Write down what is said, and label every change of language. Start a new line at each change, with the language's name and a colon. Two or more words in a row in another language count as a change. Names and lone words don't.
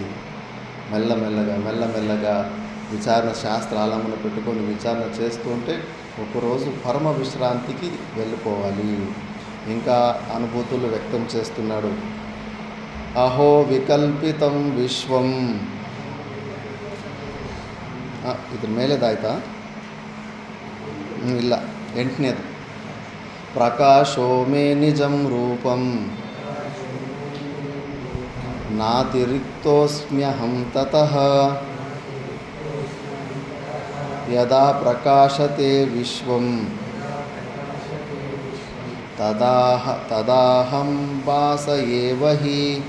Telugu: మెల్లమెల్లగా విచారణ శాస్త్రాలమును పెట్టుకొని విచారణ చేస్తూ ఉంటే ఒకరోజు పరమ విశ్రాంతికి వెళ్ళిపోవాలి. ఇంకా అనుభూతులు వ్యక్తం చేస్తున్నాడు.
Sanskrit: అహో వికల్పితం విశ్వం,
Kannada: ಇದ್ರ ಮೇಲೆದಾಯ್ತಾ? ಇಲ್ಲ, 8ನೇದು.
Sanskrit: ಪ್ರಕಾಶೋ ಮೇ ನಿಜಂ ರೂಪಂ ನಾತಿರಿಕ್ತೋಸ್ಮ್ಯಹಂ ತತಃ ಯದಾ ಪ್ರಕಾಶತೆ ವಿಶ್ವಂ ತದಾಹಂ ಭಾಸ ಏವ ಹಿ.